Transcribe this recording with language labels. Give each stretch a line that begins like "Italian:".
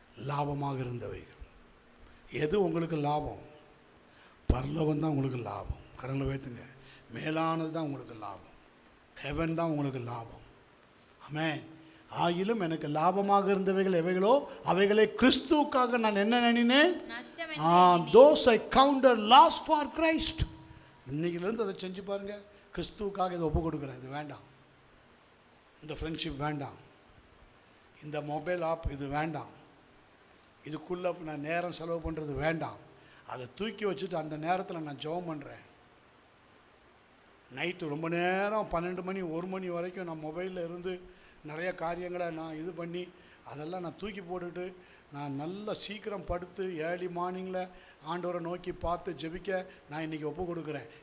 Tamil: லாபமாக இருந்தவைகள் எது உங்களுக்கு லாபம்? பரலோகம் தான் உங்களுக்கு லாபம். கரங்களை வைத்துங்க. மேலானது தான் உங்களுக்கு லாபம். ஹெவன் தான் உங்களுக்கு லாபம். ஆமென். ஆகிலும் எனக்கு லாபமாக இருந்தவைகள் எவைகளோ அவைகளை கிறிஸ்துவுக்காக நான் என்ன நினைனேன்?
English: those I counted loss for Christ.
Tamil: இன்னைக்கிலேருந்து அதை செஞ்சு பாருங்கள். கிறிஸ்துவுக்காக இதை ஒப்பு கொடுக்குறேன். இது வேண்டாம், இந்த ஃப்ரெண்ட்ஷிப் வேண்டாம், இந்த மொபைல் ஆப் இது வேண்டாம், இதுக்குள்ளே நான் நேரம் செலவு பண்ணுறது வேண்டாம். அதை தூக்கி வச்சுட்டு அந்த நேரத்தில் நான் ஜெபம் பண்ணுறேன். நைட்டு ரொம்ப நேரம் 12 மணி 1 மணி வரைக்கும் நான் மொபைலில் இருந்து நிறைய காரியங்களை நான் இது பண்ணி அதெல்லாம் நான் தூக்கி போட்டுட்டு நான் நல்லா சீக்கிரம் படுத்து ஏர்லி மார்னிங்கில் ஆண்டவரை நோக்கி பார்த்து ஜெபிக்க நான் இன்றைக்கி ஒப்பு கொடுக்குறேன்.